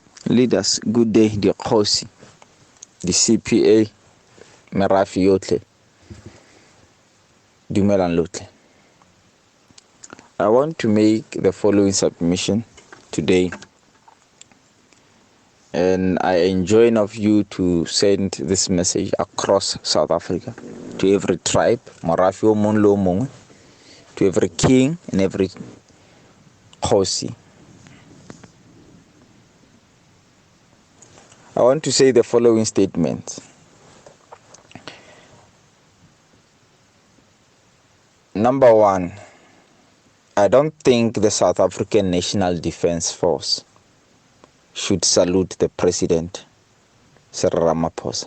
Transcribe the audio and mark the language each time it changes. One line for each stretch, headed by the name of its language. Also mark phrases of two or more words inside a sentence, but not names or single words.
English: Leaders, good day, the Khosi, the CPA,
Tswana: merafi yotle, dumelang lotle.
English: I want to make the following submission today, and I enjoin of you to send this message across South Africa to every tribe,
Tswana: merafi o mong le o mongwe,
English: to every king and every Khosi. I want to say the following statement. Number one, I don't think the South African National Defence Force should salute the President, Cyril Ramaphosa.